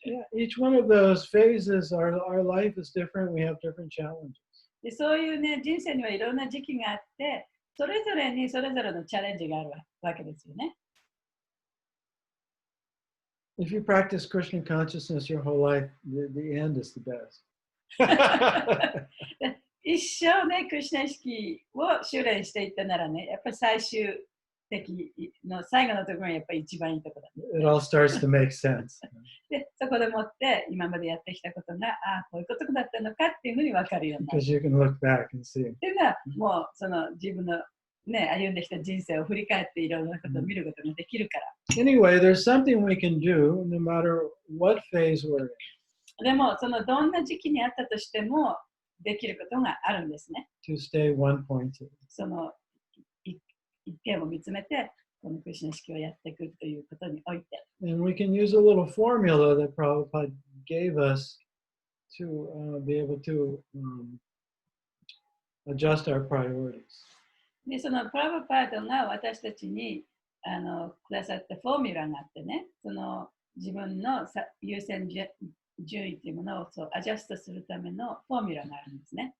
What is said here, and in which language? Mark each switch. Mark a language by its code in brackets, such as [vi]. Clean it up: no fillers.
[en] Yeah, each one of those phases, our life is different. We have different challenges. [ja] でそういうね、人生にはいろんな時期があって、それぞれにそれぞれのチャレンジがあるわけですよね。 [en] If you practice Krishna consciousness your whole life, the end is the best. [ja] 一生ね、クリシュナ意識を修練していったならね、やっぱり最終的の最後のところがやっぱり一番いいところだ、ね。 [en] It all starts to make sense. [ja] で、そこでもって今までやってきたことが、こういうことだったのかっていうふうに分かるようになる。 [en] Because you can look back and see. [ja] っていうのは、もうその自分のね、歩んできた人生を振り返っていろんなことを見ることができるから。 [en] Anyway, there's something we can do no matter what phase we're in. [ja] でも、そのどんな時期にあったとしてもできることがあるんですね。 [en] To stay one-pointed. [ja] その一点を見つめて、このクリシュナ意識をやっていくということにおいて。 [en] And we can use a little formula that Prabhupada gave us to be able to adjust our priorities. [ja] で、そのプラブパートが私たちにくださったフォーミュラがあってね、その自分の優先順位というものをアジャストするためのフォーミュラがあるんですね。